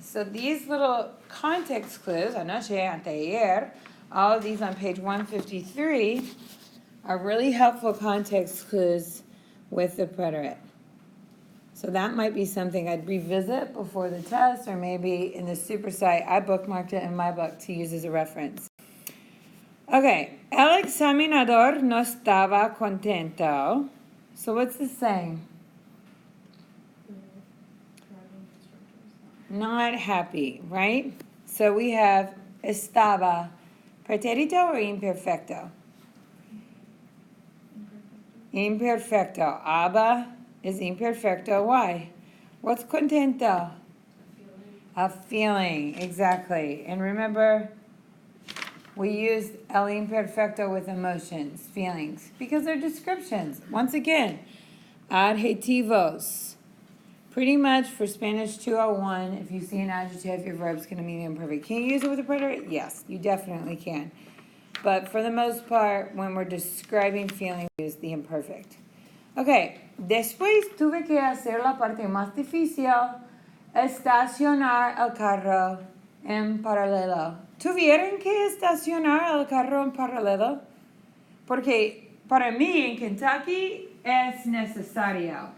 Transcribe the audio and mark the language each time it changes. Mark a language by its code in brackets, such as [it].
[en] So these little context clues, anoche, anteayer, all of these on page 153 are really helpful context clues with the preterite. So that might be something I'd revisit before the test or maybe in the super site. I bookmarked it in my book to use as a reference. [es] Okay, el examinador no estaba contento. [en] So what's this saying? Not happy, right? So we have estaba, pretérito or imperfecto? Imperfecto. Aba is imperfecto. Why? What's contento? A feeling, exactly. And remember, we use el imperfecto with emotions, feelings, because they're descriptions. Once again, adjetivos. Pretty much for Spanish 201, if you see an adjective, your verb's going to mean imperfect. Can you use it with a preterite? Yes, you definitely can. But for the most part, when we're describing feelings, we use the imperfect. [es] Okay, después tuve que hacer la parte más difícil, estacionar el carro en paralelo. ¿Tuvieron que estacionar el carro en paralelo? Porque para mí en Kentucky es necesario.